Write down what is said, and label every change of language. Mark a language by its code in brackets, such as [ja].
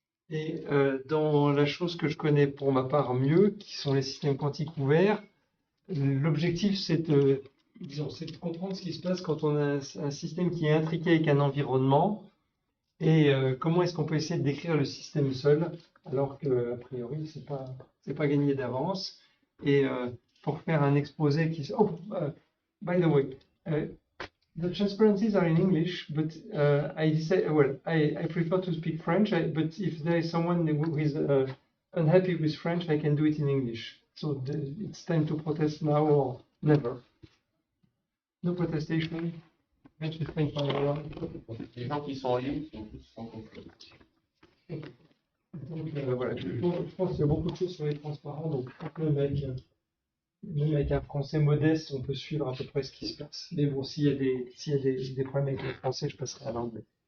[fr] Et dans la chose que je connais pour ma part mieux, qui sont les systèmes quantiques ouverts, l'objectif c'est de comprendre ce qui se passe quand on a un système qui est intriqué avec un environnement et comment est-ce qu'on peut essayer de décrire le système seul, alors qu'a priori c'est pas gagné d'avance. Et pour faire un exposé qui... [en] Oh, by the way, the transparencies are in English, but I decided, well, I prefer to speak French, but if there is someone who is unhappy with French, I can do it in English. So it's time to protest now or never. No protestation. French is fine for everyone. [fr] les gens qui sont en ligne sont tous francophones. Donc voilà, je pense qu'il y a beaucoup de choses sur les transparents, donc même avec un français modeste, on peut suivre à peu près ce qui se passe. Mais bon, s'il y a des problèmes avec le français, je passerai à l'anglais.